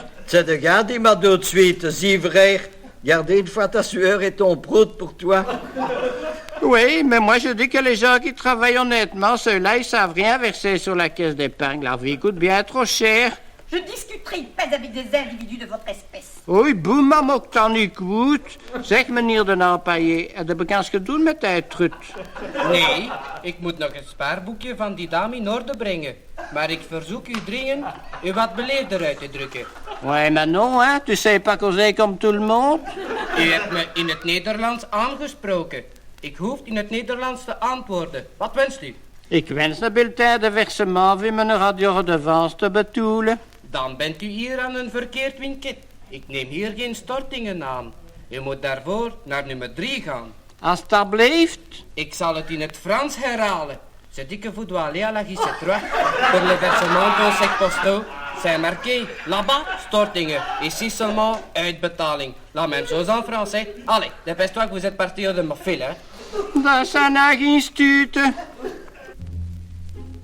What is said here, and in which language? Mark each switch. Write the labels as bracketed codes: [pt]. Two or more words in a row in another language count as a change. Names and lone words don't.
[fr] C'est de garder ma tout de suite, zivraire. Gardez une fois ta sueur et ton prout pour toi. Oui, mais moi je dis que les gens qui travaillent honnêtement, ceux-là, ils savent rien verser sur la caisse d'épargne. La vie coûte bien trop cher. Je discuterai pas avec des individus de votre espèce. Oui, [nl] boem, maar ook dan niet goed. Zeg, meneer de naaier, heb je kans gedaan met die trut? Nee, ik moet nog het spaarboekje van die dame in orde brengen. Maar ik verzoek u dringend u wat beleefder uit te drukken. [fr] Oui, maar non, hein? Tu sais pas causer comme tout le monde? [nl] U hebt me in het Nederlands aangesproken. Ik hoef in het Nederlands te antwoorden. Wat wenst u? Ik wens een [fr] bulletin de versement [nl] via mijn radioredevance te betoelen. Dan bent u hier aan een verkeerd winket. Ik neem hier geen stortingen aan. U moet daarvoor naar nummer 3 gaan. Alsjeblieft. Ik zal het in het Frans herhalen. [fr] Ce dit que vous doit aller à la guichet 3 pour le versement conseil postaux. C'est marqué là-bas stortingen. Ici seulement uitbetaling. La même chose en français. Allez, dépêche-toi que vous êtes parti de ma file, hein. [nl] Dat zijn geen stuten.